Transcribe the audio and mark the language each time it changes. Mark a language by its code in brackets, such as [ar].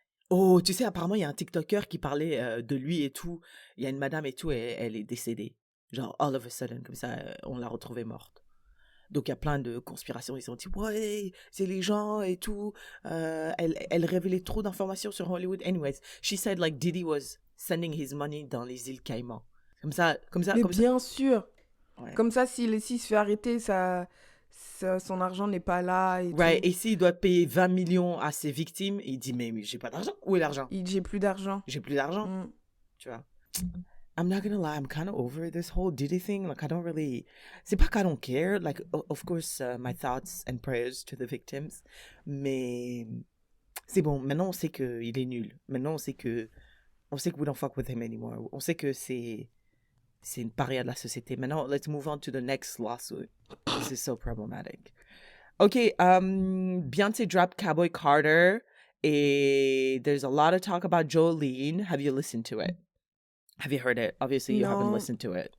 [fr] Oh, tu sais, apparemment, il y a un TikToker qui parlait de lui et tout. Il y a une madame et tout, et elle est décédée. Genre, [en] all of a sudden, [fr] comme ça, on l'a retrouvée morte. Donc, il y a plein de conspirations. Ils ont dit, ouais, c'est les gens et tout. Elle révélait trop d'informations sur Hollywood. [en] Anyways, she said, like, Diddy was sending his money [fr] dans les îles Caïmans. Comme ça. Mais bien sûr. Ouais. Comme ça, s'il se fait arrêter, son argent n'est pas là. Et [en] Right. [fr] tout. Et s'il doit payer 20 millions à ses victimes, il dit, mais j'ai pas d'argent. Où est l'argent? J'ai plus d'argent. J'ai plus d'argent. Tu vois. [en] I'm not gonna lie, I'm kind of over this whole Diddy thing. Like, I don't really... [fr] C'est pas [en] I don't care. Like, of course, my thoughts and prayers to the victims. [fr] Mais c'est bon. Maintenant, on sait qu'il est nul. Maintenant, on sait que [en] we don't fuck with him anymore. [fr] On sait que c'est une paria de la société. [en] Maintenant, let's move on to the next lawsuit. This is so problematic. Okay, Beyoncé dropped Cowboy Carter. And there's a lot of talk about Jolene. Have you listened to it? Have you heard it? Obviously, you haven't listened to it.